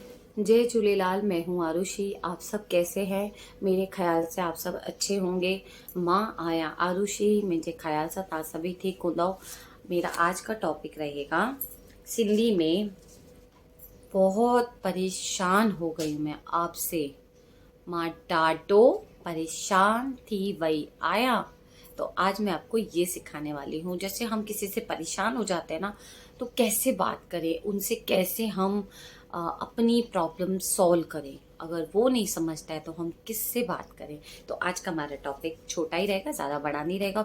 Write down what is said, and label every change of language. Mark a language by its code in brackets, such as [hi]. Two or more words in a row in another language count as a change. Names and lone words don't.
[hi] जय झूलेलाल। मैं हूँ आरुषि। आप सब कैसे हैं? मेरे ख्याल से आप सब अच्छे होंगे। [sd] मां आया आरुषि मुंहिंजे ख्याल सां तव्हां सभी ठीक हूंदव। [hi] मेरा आज का टॉपिक रहेगा सिंधी में। बहुत परेशान हो गई मैं आपसे। [sd] मां ॾाढो परेशान थी वई आया। [hi] तो आज मैं आपको ये सिखाने वाली हूँ, जैसे हम किसी से परेशान हो जाते हैं ना, तो कैसे बात करें उनसे, कैसे हम अपनी [en] problem solve [hi] करें। अगर वो नहीं समझता है तो हम किससे बात करें। तो आज का हमारा टॉपिक छोटा ही रहेगा, ज़्यादा बड़ा नहीं रहेगा।